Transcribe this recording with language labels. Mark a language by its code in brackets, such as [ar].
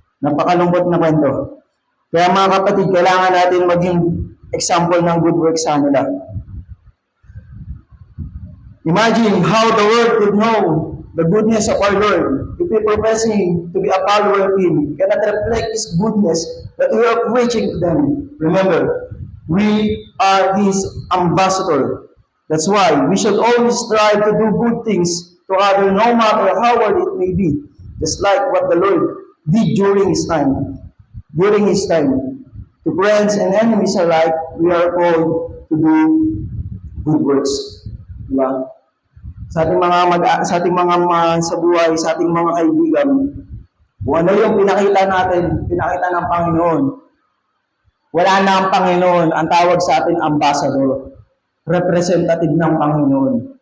[tl] Napakalungkot na kwento. Kaya mga kapatid, kailangan natin maging example ng good works sa nila. [en] Imagine how the world could know the goodness of our Lord if we professing to be a follower of Him cannot reflect His goodness that we are preaching to them. Remember, we are His ambassador. That's why we should always strive to do good things to others no matter how hard it may be. Just like what the Lord did during His time. During His time. To friends and enemies alike, we are called to do good works. [tl] Diba? Sa ating mga sa buhay, sa ating mga kaibigan, kung ano yung pinakita ng Panginoon. Wala na ang Panginoon, ang tawag sa atin ambassador, representative ng Panginoon.